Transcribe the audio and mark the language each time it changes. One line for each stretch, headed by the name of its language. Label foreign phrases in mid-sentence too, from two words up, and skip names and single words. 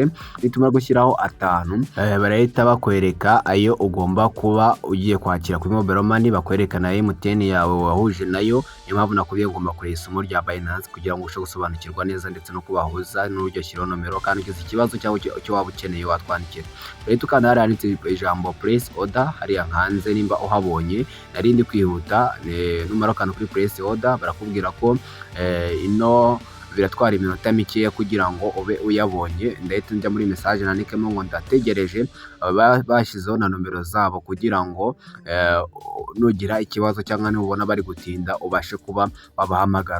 Kinyarwanda: Nitumara gushyiraho 5 barahita bakwereka ayo ugomba kuba ugiye kwakira kuri Mobile Money, bakwereka na MTN yawe wahuje nayo. Niyo mpamvu nakubiye ngomba kureba isomo rya Binance kugira ngo ushobore gusobanukirwa neza ndetse no kubahuza n'uburyo shyiraho nomero, kandi ugize ikibazo cyangwa icyo waba ukeneye watwandikira. Urahita ukanda hariya handitse ijambo
English: place order
Kinyarwanda: hariya hanze, nimba uhabonye nari ndi kwihuta. Numara ukanda kuri
English: place order
Kinyarwanda: barakubwira ko ino biratwara iminota mikeya kugira ngo ube uyabonye. Ndahita njya muri message nandikemo ngo ndategereje, bashyizeho na nomero zabo kugira ngo nugira ikibazo cyangwa nubona bari gutinda ubashe kuba wabahamagara.